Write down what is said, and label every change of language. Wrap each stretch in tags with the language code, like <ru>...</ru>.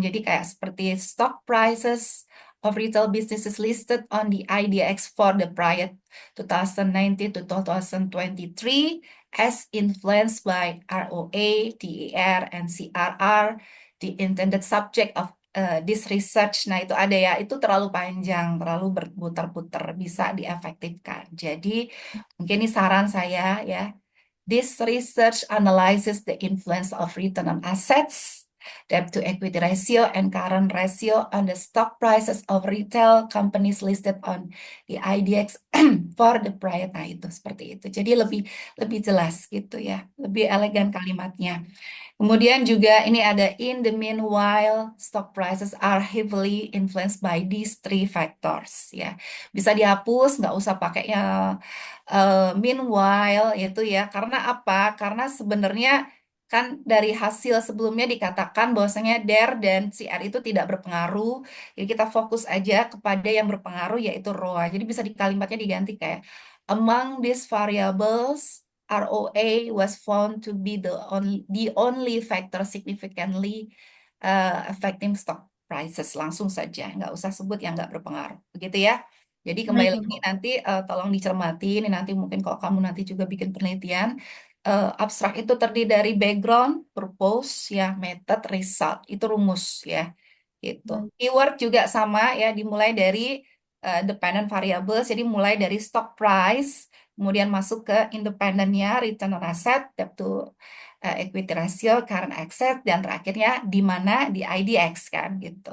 <id>Jadi kayak seperti</id> <en>stock prices of retail businesses listed on the IDX for the period 2019 to 2023 as influenced by ROA, DER, and CRR, the intended subject of this research.</en> <id>Nah, itu ada ya, itu terlalu panjang, terlalu berputar-putar, bisa diefektifkan. Jadi, mungkin ini saran saya ya,</id> <en>this research analyzes the influence of return on assets, debt to equity ratio, and current ratio on the stock prices of retail companies listed on the IDX for the prior.</en> <id>Nah, itu seperti itu. Jadi lebih lebih jelas gitu ya, lebih elegan kalimatnya. Kemudian juga ini ada</id> <en>in the meanwhile stock prices are heavily influenced by these three factors ya.</en> <id>Bisa dihapus, nggak usah pakai meanwhile itu ya. Karena apa? Karena sebenarnya kan dari hasil sebelumnya dikatakan bahwasanya der dan CR itu tidak berpengaruh. Jadi kita fokus aja kepada yang berpengaruh yaitu ROA. Jadi bisa di kalimatnya diganti kayak</id> <en>among these variables ROA was found to be the only factor significantly affecting stock prices.</en> <id>Langsung saja, nggak usah sebut yang nggak berpengaruh. Begitu ya. Jadi kembali baik, lagi Ibu. nanti tolong dicermati. Ini nanti mungkin kalau kamu nanti juga bikin penelitian, abstrak itu terdiri dari background, purpose, ya, method, result. Itu rumus ya. Gitu. Baik, Keyword juga sama ya, dimulai dari dependent variables, jadi mulai dari stock price, kemudian masuk ke independennya, return on asset, debt to equity ratio, current asset, dan terakhirnya di mana di IDX kan gitu.</id>